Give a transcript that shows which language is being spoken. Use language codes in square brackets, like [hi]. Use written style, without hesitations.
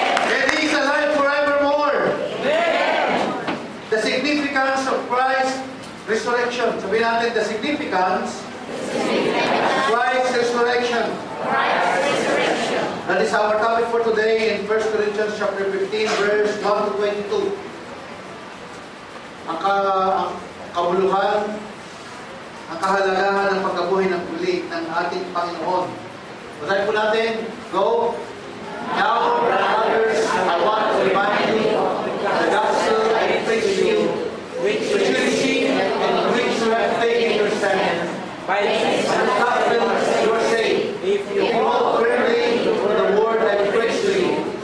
[en] And He is alive forevermore! Amen! The significance of Christ's resurrection. [tl] Sabihin natin, [en] the significance of Christ's resurrection. That is our topic for today in 1 Corinthians chapter 15, verse 1 to 22. [tl] Ang kabuluhan, ang kahalagahan ng pagkabuhay ng muli ng ating Panginoon. Basahin po natin. Go. [en] Now, brothers, I want to remind you of the gospel I preached to you, which you received and which you have taken your stand. By this gospel you are saved, if you hold firmly the word I preached to you.